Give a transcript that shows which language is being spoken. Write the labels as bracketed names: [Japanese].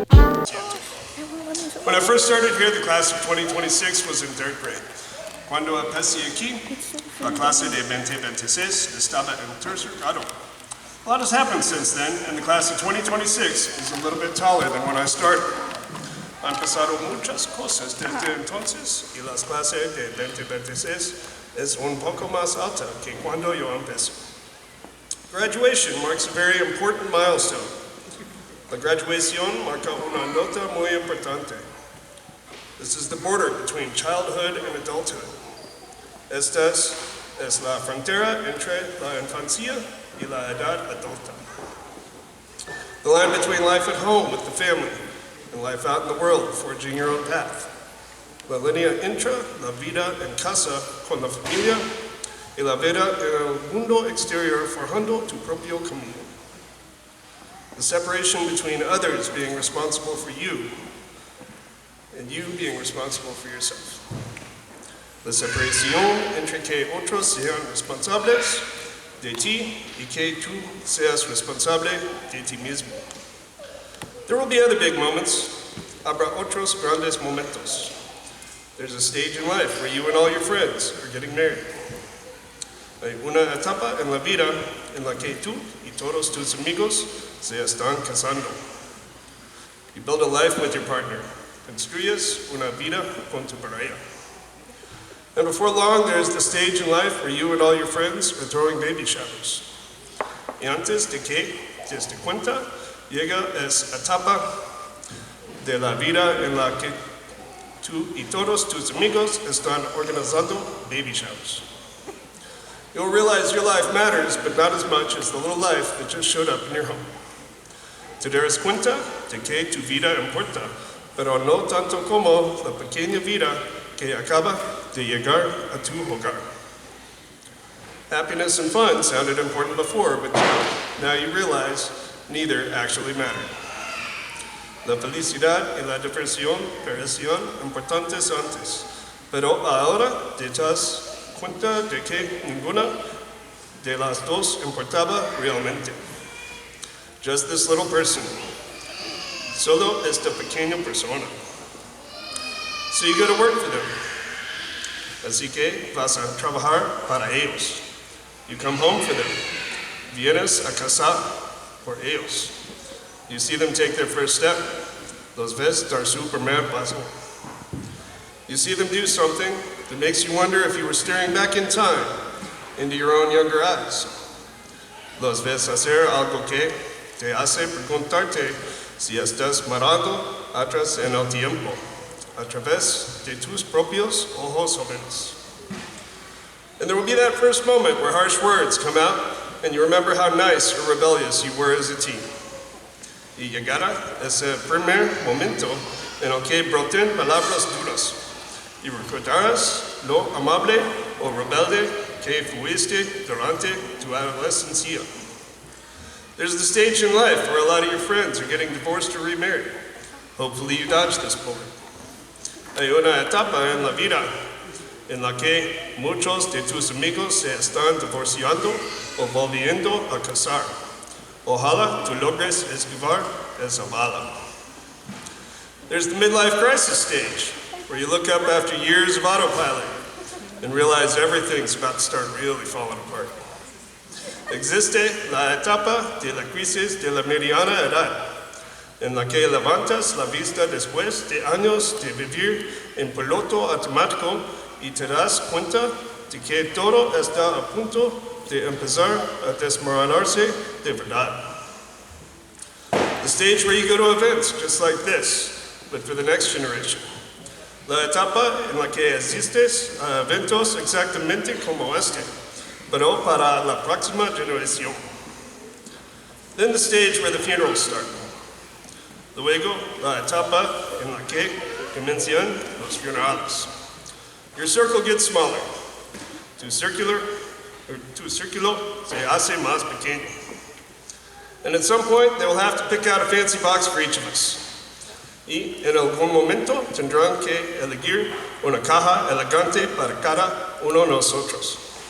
[English] first started here, the class of 2026 was in 3rd grade. [Spanish] Cuando empecé aquí, la clase de 2026 estaba en tercer grado. [English] A lot has happened since then, and the class of 2026 is a little bit taller than when I started. [Spanish] Han pasado muchas cosas desde entonces, y las clases de 2026 es un poco más alta que cuando yo empecé. [English] Graduation marks a very important milestone. [Spanish] La graduación marca una nota muy importante. [English] This is the border between childhood and adulthood. [Spanish] Esta es la frontera entre la infancia y la edad adulta. [English] The line between life at home with the family and life out in the world, forging your own path. [Spanish] La línea entre la vida en casa con la familia y la vida en el mundo exterior forjando tu propio camino. [English] The separation between others being responsible for you and you being responsible for yourself. [Spanish] La separación entre que otros sean responsables de ti y que tú seas responsable de ti mismo. [English] There will be other big moments. [Spanish] Habrá otros grandes momentos. [English] There's a stage in life where you and all your friends are getting married. [Spanish] Hay una etapa en la vida en la que tú y todos tus amigos se están casando. [English] You build a life with your partner. [Spanish] Construyes una vida con tu pareja. [English] And before long, there's the stage in life where you and all your friends are throwing baby showers. [Spanish] Y antes de que te des cuenta, llega esa etapa de la vida en la que tú y todos tus amigos están organizando baby showers. [English] You'll realize your life matters, but not as much as the little life that just showed up in your home. [Spanish] Te darás cuenta de que tu vida importa, pero no tanto como la pequeña vida que acaba de llegar a tu hogar. [English] Happiness and fun sounded important before, but now you realize neither actually mattered. [Spanish] La felicidad y la diversión parecían importantes antes, pero ahora te das cuenta de que ninguna de las dos importaba realmente. [English] Just this little person. [Spanish] Solo esta pequeña persona. [English] So you go to work for them. [Spanish] Así que vas a trabajar para ellos. [English] You come home for them. [Spanish] Vienes a casar por ellos. [English] You see them take their first step. [Spanish] Los ves dar su primer paso. [English] You see them do something that makes you wonder if you were staring back in time into your own younger eyes. [Spanish] Los ves hacer algo que te hace preguntarte si estás mirando atrás en el tiempo, a través de tus propios ojos jóvenes. [English] And there will be that first moment where harsh words come out and you remember how nice or rebellious you were as a teen. [Spanish] Y llegará ese primer momento en el que broten palabras duras. Y recordarás lo amable o rebelde que fuiste durante tu adolescencia. [English] There's the stage in life where a lot of your friends are getting divorced or remarried. Hopefully you dodge this bullet. [Spanish] Hay una etapa en la vida en la que muchos de tus amigos se están divorciando o volviendo a casar. Ojalá tú logres esquivar esa bala. [English] There's the midlife crisis stage, where you look up after years of autopilot and realize everything's about to start really falling apart. [Spanish] Existe la etapa de la crisis de la mediana edad, en la que levantas la vista después de años de vivir en piloto automático y te das cuenta de que todo está a punto de empezar a desmoronarse de verdad. [English] The stage where you go to events just like this, but for the next generation. [Spanish] La etapa en la que asistes a eventos exactamente como este, pero para la próxima generación. [English] Then the stage where the funerals start. [Spanish] Luego, la etapa en la que comienzan los funerales. [English] Your circle gets smaller. [Spanish] Tu círculo se hace más pequeño. [English] And at some point, they will have to pick out a fancy box for each of us. [Spanish] Y en algún momento tendrán que elegir una caja elegante para cada uno de nosotros.